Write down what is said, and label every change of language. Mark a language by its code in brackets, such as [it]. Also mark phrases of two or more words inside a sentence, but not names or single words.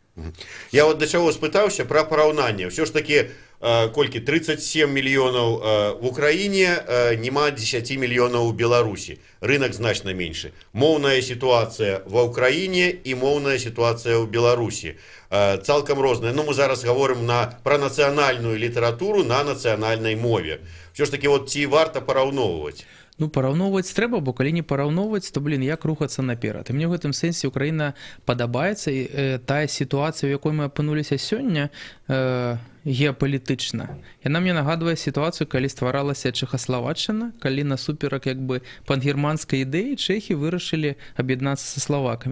[uk] Я от до чого спитався про порівняння. Все ж таки, колькі, 37 мільйонів в Україні, нема 10 мільйонів у Білорусі. Ринок значно менше. Мовна ситуація в Україні і мовна ситуація в Білорусі. Цілком різна. Ну, ми зараз говоримо про національну літературу на національній мові. Все ж таки, от ці варто порівнювати. Ну, [be] параўноўваць трэба, бо калі не параўноўваць, то, як рухацца наперад. І мне ў гэтым сэнсе Украіна падабаецца, і тая сітуацыя, у якой мы апынуліся сёння, геапалітычна. Яна мне нагадвае сітуацыю, калі стваралася Чэхаславаччына, калі насуперак як бы пангерманскай ідэі чэхі вырашылі аб'яднацца са славакамі.